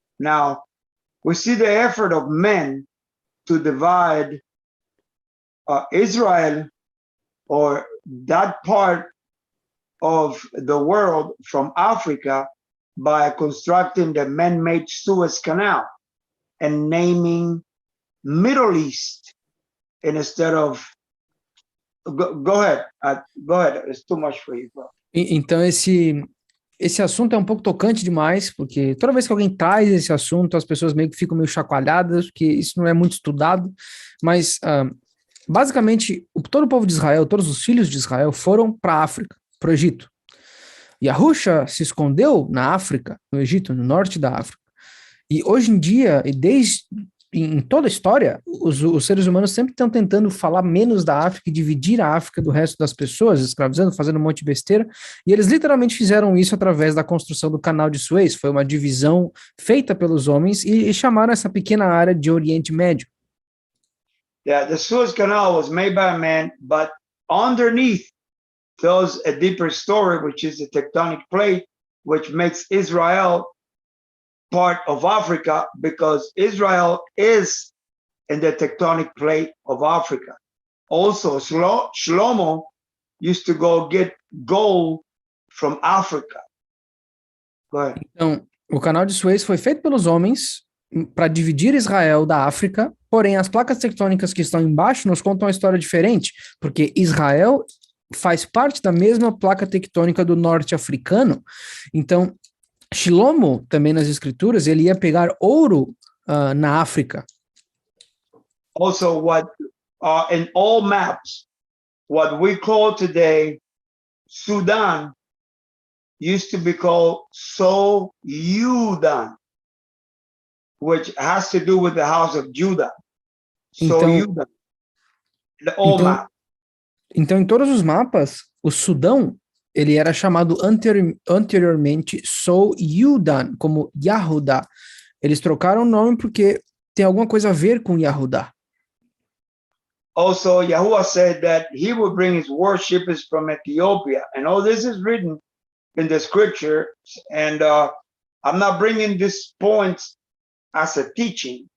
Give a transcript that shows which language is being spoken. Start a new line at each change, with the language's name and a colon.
English: Now, we see the effort of men to divide Israel or that part of the world from Africa by constructing the man-made Suez Canal and naming Middle East instead of Go ahead. Go ahead. It's too much for you, bro.
Portuguese: Então, esse assunto é um pouco tocante demais, porque toda vez que alguém traz esse assunto, as pessoas meio que ficam meio chacoalhadas, porque isso não é muito estudado, mas basicamente todo o povo de Israel, todos os filhos de Israel foram para a África, para o Egito, Yahusha se escondeu na África, no Egito, no norte da África. E hoje em dia, e desde em toda a história, os seres humanos sempre estão tentando falar menos da África e dividir a África do resto das pessoas, escravizando, fazendo um monte de besteira, e eles literalmente fizeram isso através da construção do canal de Suez. Foi uma divisão feita pelos homens e chamaram essa pequena área de Oriente Médio.
English: Yeah, the Suez Canal was made by man, but underneath tells a deeper story, which is the tectonic plate, which makes Israel part of Africa, because Israel is in the tectonic plate of Africa. Also, Shlomo used to go get gold from Africa. Go ahead.
Portuguese: Então, o canal de Suez foi feito pelos homens para dividir Israel da África, porém as placas tectônicas que estão embaixo nos contam uma história diferente, porque Israel faz parte da mesma placa tectônica do norte africano. Então, Shlomo, também nas escrituras, ele ia pegar ouro na África.
English: Also, what in all maps, what we call today Sudan used to be called Soudan, which has to do with the house of Judah. Soudan, the old map.
Portuguese: Então, em todos os mapas, o Sudão, ele era chamado anteriormente Soudan, como Yahuda. Eles trocaram o nome porque tem alguma coisa a ver com Yahuda.
English: Also, Yahuwah said that he would bring his worshippers from Ethiopia. And all this is written in the scripture. And I'm not bringing these points as a teaching.